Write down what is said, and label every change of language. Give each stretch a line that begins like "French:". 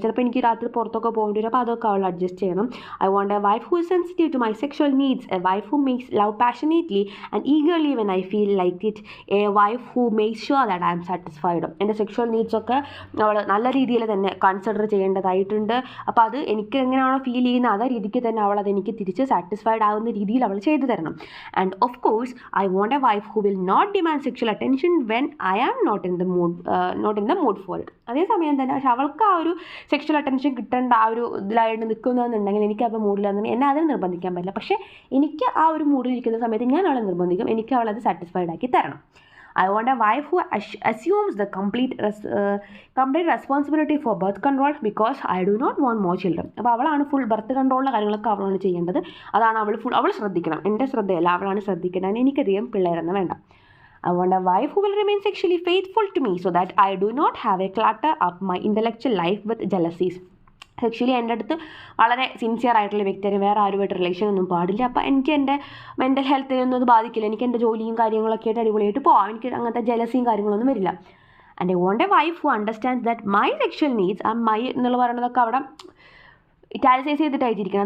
Malayalam: ചിലപ്പോൾ എനിക്ക് രാത്രി പുറത്തൊക്കെ പോകേണ്ടി വരും. അപ്പോൾ അതൊക്കെ അവൾ അഡ്ജസ്റ്റ് ചെയ്യണം.
English: I want a wife who is sensitive to my sexual needs, a wife who makes love passionately and eagerly when I feel like it, a wife who makes sure that I am satisfied.
Malayalam: എൻ്റെ sexual needs ഒക്കെ അവൾ നല്ല രീതിയിൽ തന്നെ consider ചെയ്യേണ്ടതായിട്ടുണ്ട്. അപ്പോൾ അത് എനിക്ക് എങ്ങനെയാണോ ഫീൽ ചെയ്യുന്നത് അതേ രീതിക്ക് തന്നെ അവൾ അതെനിക്ക് തിരിച്ച് സാറ്റിസ്ഫൈഡ് ആവുന്ന രീതിയിൽ അവൾ ചെയ്തു തരണം.
English: And of course I want a wife who will not demand sexual attention when I am not in the mood for it.
Malayalam: അതേസമയം തന്നെ പക്ഷെ അവൾക്ക് ആ ഒരു സെക്ഷൽ അറ്റൻഷൻ കിട്ടേണ്ട ആ ഒരു ഇതിലായിട്ട് നിൽക്കുന്നതെന്നുണ്ടെങ്കിൽ എനിക്ക് അപ്പോൾ മൂഡിലാണെന്നുണ്ടെങ്കിൽ എന്നെ അതിന് നിർബന്ധിക്കാൻ പറ്റില്ല. പക്ഷേ എനിക്ക് ആ ഒരു മൂഡിലിരിക്കുന്ന സമയത്ത് ഞാൻ അവളെ നിർബന്ധിക്കും. എനിക്ക് അവളത് സാറ്റിസ്ഫൈഡ് ആക്കി തരണം.
English: I want a wife who assumes the complete responsibility for birth control because I do not want more children.
Malayalam: അപ്പോൾ അവളാണ് ഫുൾ ബർത്ത് കൺട്രോളിൻ്റെ കാര്യങ്ങളൊക്കെ അവളാണ് ചെയ്യേണ്ടത്. അതാണ് അവൾ ശ്രദ്ധിക്കണം. എൻ്റെ ശ്രദ്ധയല്ല, അവളാണ് ശ്രദ്ധിക്കേണ്ടത്. എനിക്കധികം പിള്ളേരെന്ന് വേണ്ട.
English: I want a wife who will remain sexually faithful to me so that I do not have a clutter up my intellectual life with jealousies.
Malayalam: Sexually എൻ്റെ അടുത്ത് വളരെ സിൻസിയർ ആയിട്ടുള്ള വ്യക്തിയാണ്. വേറെ ആരുമായിട്ട് റിലേഷൻ ഒന്നും പാടില്ല. അപ്പോൾ എനിക്ക് എൻ്റെ മെൻ്റൽ ഹെൽത്തിനൊന്നും അത് ബാധിക്കില്ല. എനിക്ക് എൻ്റെ ജോലിയും കാര്യങ്ങളൊക്കെ ആയിട്ട് അടിപൊളിയായിട്ട് പോകാം. എനിക്ക് അങ്ങനത്തെ ജലസിയും കാര്യങ്ങളൊന്നും വരില്ല.
English: and I want a wife who understands that my sexual needs
Malayalam: ആ മൈ എന്നുള്ള പറയുന്നതൊക്കെ അവിടെ ഇറ്റാലിസൈസ് ചെയ്തിട്ടായിരിക്കണം.